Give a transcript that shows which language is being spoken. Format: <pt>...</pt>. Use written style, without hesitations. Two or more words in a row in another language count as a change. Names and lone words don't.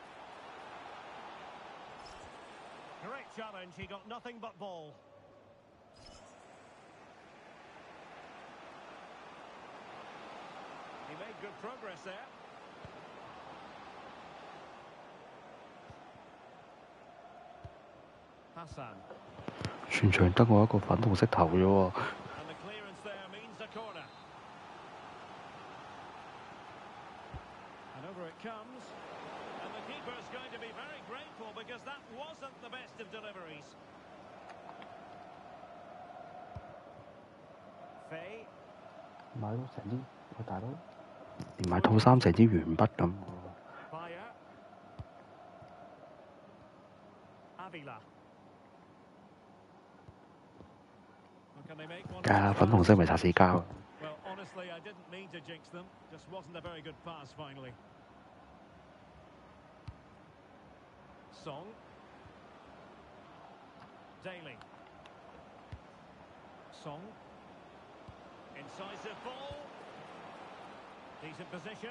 <en>Great challenge, he got nothing but ball. He made good progress there. Hassan.</en> <yue>全場得我一個粉紅色頭啫喎。</yue> <en>And the clearance there means a corner. And over it comes. And the keeper's going to be very grateful because that wasn't the best of deliveries. Faye.</en> <yue>買到成支，喂大佬，連買套衫成支鉛筆咁。</yue> <en>Fire. Avila. Can they make one?</en> <yue>梗係啦，粉紅色咪擦死膠。</yue> <en>Well, honestly, I didn't mean to jinx them. Just wasn't a very good pass finally. Song. Daly. Song. Incisive ball. Decent position.</en>